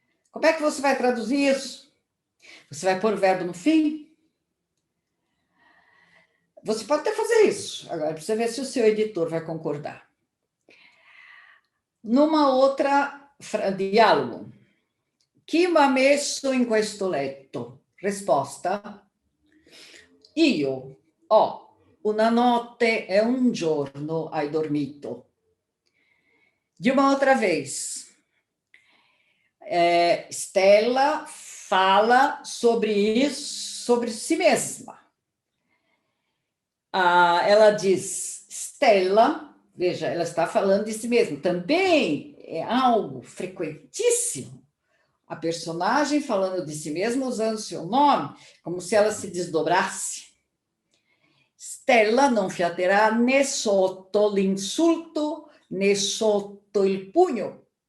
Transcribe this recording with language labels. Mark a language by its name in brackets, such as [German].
[Portuguese] Como é que você vai traduzir isso? Você vai pôr o verbo no fim? Você pode até fazer isso. Agora, precisa ver se o seu editor vai concordar. Numa outra diálogo. [Italian] Chi m'ha messo in questo letto? Risposta. Io ho una notte e un giorno hai dormito. [Portuguese] De uma outra vez, Stella fala sobre isso, sobre si mesma. Ela diz, Stella, veja, ela está falando de si mesma. Também é algo frequentíssimo. A personagem falando de si mesma, usando seu nome, como se ela se desdobrasse. [Italian] Stella non fiaterà né sotto l'insulto, né sotto il pugno.